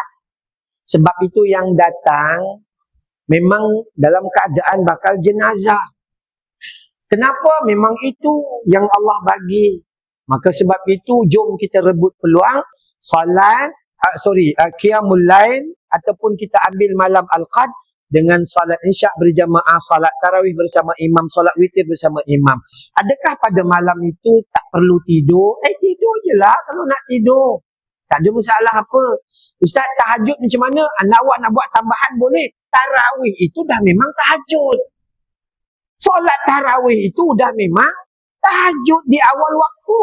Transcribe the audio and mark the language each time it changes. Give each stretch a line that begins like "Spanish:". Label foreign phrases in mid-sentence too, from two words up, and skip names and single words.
Malay: Sebab itu yang datang memang dalam keadaan bakal jenazah. Kenapa? Memang itu yang Allah bagi. Maka sebab itu jom kita rebut peluang salat,
Arabic: قيام الليل
Malay: ataupun kita ambil malam al-qad dengan salat Isya berjamaah, salat tarawih bersama imam, salat witir bersama imam. Adakah pada malam itu tak perlu tidur? Tidur je lah kalau nak tidur. Tak ada masalah apa. Ustaz, tahajud macam mana? Awak nak buat tambahan boleh. Tarawih itu dah memang tahajud. Solat tarawih itu dah memang tahajud di awal waktu.